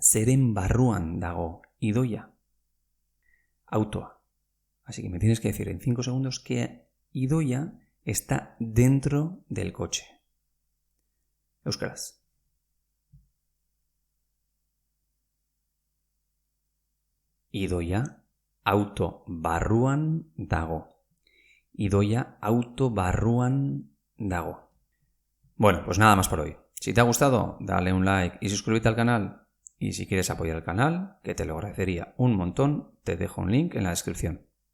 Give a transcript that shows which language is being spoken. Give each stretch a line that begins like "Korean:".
Basque: Zeren barruan dago idoia? Autoa.
Spanish: Así que me tienes que decir en 5 segundos que idoia está dentro del coche.
Basque: Euskaraz. Idoia auto barruan dago. Idoia auto barruan dago.
Spanish: Bueno, pues nada más por hoy. Si te ha gustado, dale un like y suscríbete al canal. Y si quieres apoyar el canal, que te lo agradecería un montón, te dejo un link en la descripción.